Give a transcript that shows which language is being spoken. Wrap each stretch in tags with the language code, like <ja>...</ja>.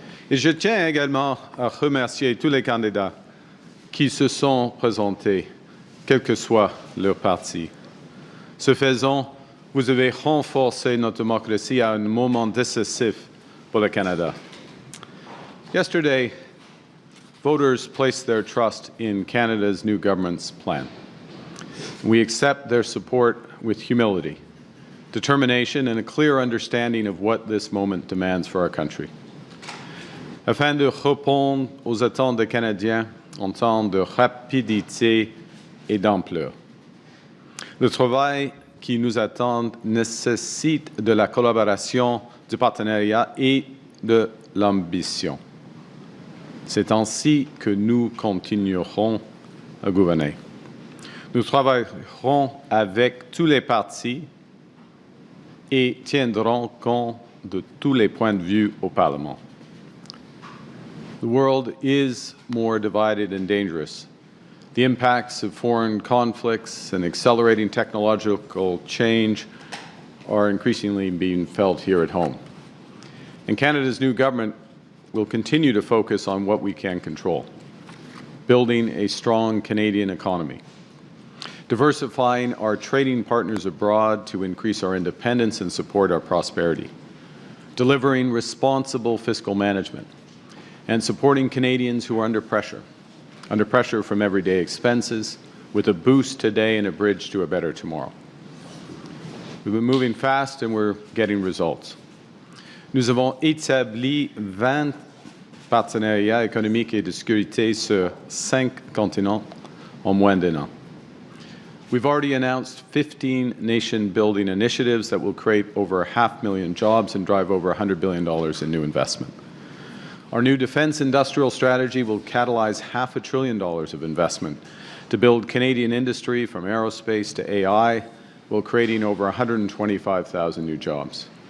<fr>Et je tiens également à remercier tous les candidats qui se sont présentés, quel que soit leur parti. Ce faisant, vous avez renforcé notre démocratie à un moment décisif</fr> <en>for the Canada. Yesterday, voters placed their trust in Canada's new government's plan. We accept their support with humility, determination, and a clear understanding of what this moment demands for our country.</en> <fr>Afin de répondre aux attentes des Canadiens en temps de rapidité et d'ampleur. Le travail qui nous attend nécessite de la collaboration, du partenariat et de l'ambition. C'est ainsi que nous continuerons à gouverner. Nous travaillerons avec tous les partis et tiendrons compte de tous les points de vue au Parlement.</fr> <en>The world is more divided and dangerous. The impacts of foreign conflicts and accelerating technological change are increasingly being felt here at home. And Canada's new government will continue to focus on what we can control, building a strong Canadian economy, diversifying our trading partners abroad to increase our independence and support our prosperity, delivering responsible fiscal management, and supporting Canadians who are under pressure from everyday expenses, with a boost today and a bridge to a better tomorrow. We've been moving fast and we're getting results.</en> <fr>Nous avons établi 20 partenariats économiques et de sécurité sur 5 continents en moins d'un an.</fr> <en>We've already announced 15 nation-building initiatives that will create over 500,000 jobs and drive over $100 billion in new investment. Our new defence industrial strategy will catalyze $500 billion of investment to build Canadian industry from aerospace to AI, while creating over 125,000 new jobs.</en>